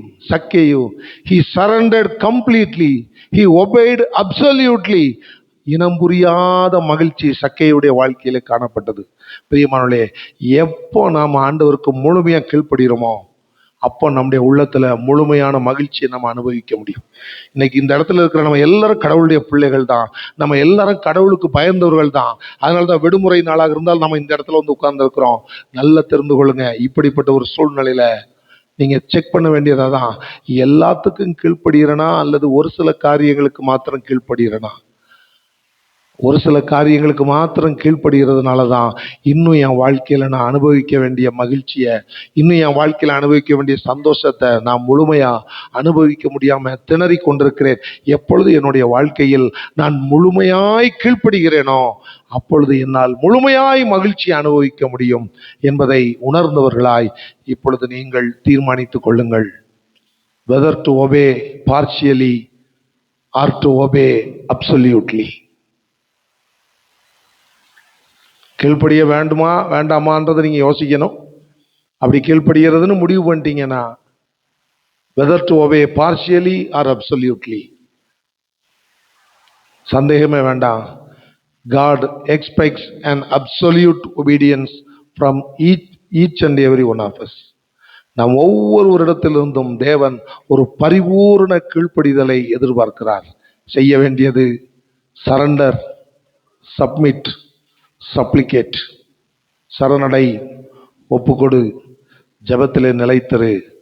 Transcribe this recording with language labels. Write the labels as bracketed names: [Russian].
[English] Zacchaeus, he surrendered completely, he obeyed absolutely. [Tamil] இனம் புரியாத மகிழ்ச்சி சக்கேயுடைய வாழ்க்கையில காணப்பட்டது. பிரியமானவர்களே, எப்போ நாம் ஆண்டவருக்கு முழுமையா கீழ்ப்படுகிறோமோ அப்போ நம்முடைய உள்ளத்துல முழுமையான மகிழ்ச்சியை நம்ம அனுபவிக்க முடியும். இன்னைக்கு இந்த இடத்துல இருக்கிற நம்ம எல்லாரும் கடவுளுடைய பிள்ளைகள் தான். நம்ம எல்லாரும் கடவுளுக்கு பயந்தவர்கள் தான். அதனாலதான் விடுமுறை நாளாக இருந்தால் நம்ம இந்த இடத்துல வந்து உட்கார்ந்து இருக்கிறோம். நல்லா தெரிந்து கொள்ளுங்க, இப்படிப்பட்ட ஒரு சூழ்நிலையில நீங்க செக் பண்ண வேண்டியதா தான், எல்லாத்துக்கும் கீழ்ப்படுகிறனா அல்லது ஒரு சில காரியங்களுக்கு மாத்திரம் கீழ்ப்படுகிறனா? ஒரு சில காரியங்களுக்கு மாத்திரம் கீழ்ப்படுகிறதுனால தான் இன்னும் என் வாழ்க்கையில நான் அனுபவிக்க வேண்டிய மகிழ்ச்சியை, இன்னும் என் வாழ்க்கையில அனுபவிக்க வேண்டிய சந்தோஷத்தை நான் முழுமையா அனுபவிக்க முடியாம திணறி கொண்டிருக்கிறேன். எப்பொழுது என்னுடைய வாழ்க்கையில் நான் முழுமையாய் கீழ்ப்படுகிறேனோ அப்பொழுது என்னால் முழுமையாய் மகிழ்ச்சி அனுபவிக்க முடியும் என்பதை உணர்ந்தவர்களாய் இப்பொழுது நீங்கள் தீர்மானித்துக் கொள்ளுங்கள். [English] whether to obey partially or to obey absolutely. [Tamil] கீழ்ப்படிய வேண்டுமா வேண்டாமான்றதை நீங்க யோசிக்கணும். அப்படி கீழ்ப்படுகிறதுன்னு முடிவு பண்ணிட்டீங்கன்னா [English] whether to obey partially or absolutely, [Tamil] சந்தேகமே வேண்டாம். [English] God expects an absolute obedience from each and every one of us. [Tamil] நாம் ஒவ்வொருவரிடத்திலிருந்தும் தேவன் ஒரு பரிபூர்ண கீழ்ப்படிதலை எதிர்பார்க்கிறார். செய்ய வேண்டியது [English] Surrender, submit, supplicate. [Tamil] சரணடை, ஒப்புக்கொடு, ஜெபத்திலே நிலைத்திரு.